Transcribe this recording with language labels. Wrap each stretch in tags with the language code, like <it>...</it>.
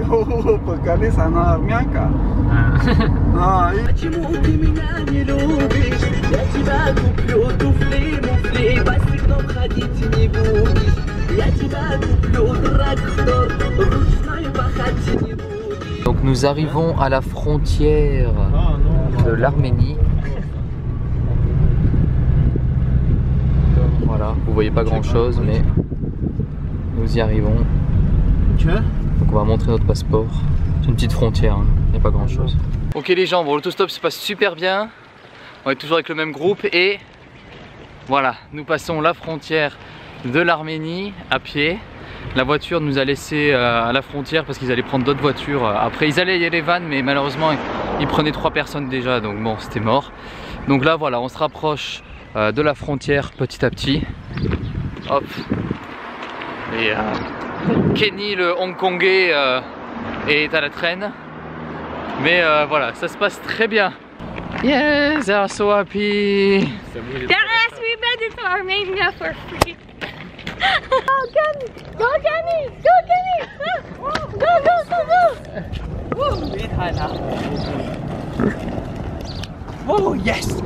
<ru>Поколись, она армянка. Почему ты меня не любишь? Я тебя куплю туфли-муфли, босиком ходить не будешь. Я тебя куплю трактор, ручной пахать не будешь.</ru> <fr>Donc nous arrivons à la frontière de l'Arménie. Voilà, vous voyez pas grand chose mais nous y arrivons. Donc on va montrer notre passeport. C'est une petite frontière, hein. Il n'y a pas grand chose. Ok les gens, bon, l'autostop se passe super bien. On est toujours avec le même groupe et voilà, nous passons la frontière de l'Arménie à pied. La voiture nous a laissé à la frontière parce qu'ils allaient prendre d'autres voitures. Après ils allaient à Yerevan mais malheureusement ils prenaient 3 personnes déjà, donc bon c'était mort. Donc là voilà, on se rapproche de la frontière petit à petit. Hop. Et Kenny le Hongkongais est à la traîne. Mais voilà, ça se passe très bien.</fr> <en>Yes, they are so happy. Yes, we made it to Armenia for free. Go Kenny! Go Kenny! Go Kenny! Go, go, go, go! Oh yes!</en>